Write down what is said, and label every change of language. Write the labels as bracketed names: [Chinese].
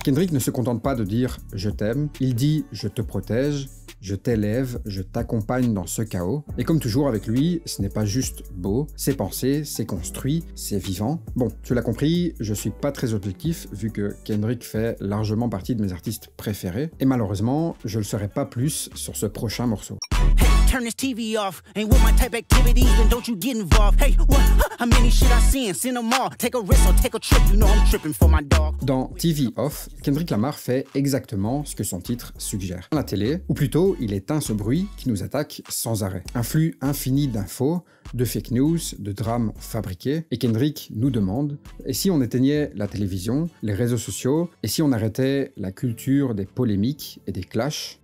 [French] Kendrick ne se contente pas de dire « je t'aime », il dit « je te protège », je t'élève, je t'accompagne dans ce chaos. Et comme toujours avec lui, ce n'est pas juste beau, c'est pensé, c'est construit, c'est vivant. Bon, tu l'as compris, je suis pas très objectif vu que Kendrick fait largement partie de mes artistes préférés. Et malheureusement, je le serai pas plus sur ce prochain morceau. [English] Hey, turn this TV off. Ain't with my type activities, then don't you get involved. Hey, what? How many shit I seen? Seen them all. Take a risk or take a trip. You know I'm tripping for my dog. [French] Dans TV Off, Kendrick Lamar fait exactement ce que son titre suggère. À la télé, ou plutôt, il éteint ce bruit qui nous attaque sans arrêt. Un flux infini d'infos, de fake news, de drames fabriqués. Et Kendrick nous demande, et si on éteignait la télévision, les réseaux sociaux, et si on arrêtait la culture des polémiques et des clashs?